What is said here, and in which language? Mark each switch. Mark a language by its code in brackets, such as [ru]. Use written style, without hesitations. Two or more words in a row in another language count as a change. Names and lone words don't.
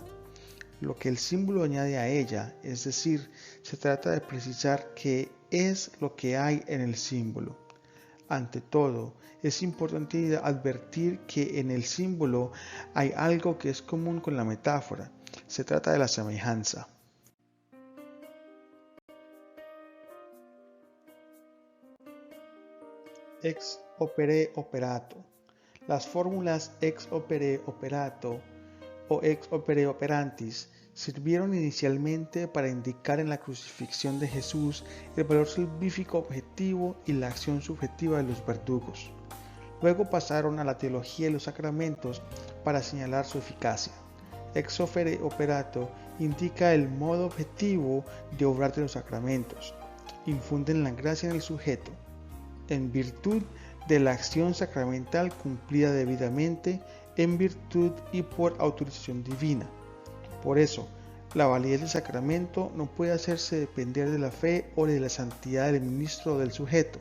[es] Lo que el símbolo añade a ella, es decir, se trata de precisar qué es lo que hay en el símbolo. Ante todo, es importante advertir que en el símbolo hay algo que es común con la metáfora. Se trata de la semejanza. [la] Ex opere operato. [es] Las fórmulas [la] ex opere operato [es] o [la] ex opere operantis [es] sirvieron inicialmente para indicar en la crucifixión de Jesús el valor salvífico objetivo y la acción subjetiva de los verdugos. Luego pasaron a la teología de los sacramentos para señalar su eficacia. [la] Ex opere operato [es] indica el modo objetivo de obrar de los sacramentos. Infunden la gracia en el sujeto, en virtud de la acción sacramental cumplida debidamente, en virtud y por autorización divina. Por eso, la validez del sacramento no puede hacerse depender de la fe o de la santidad del ministro o del sujeto.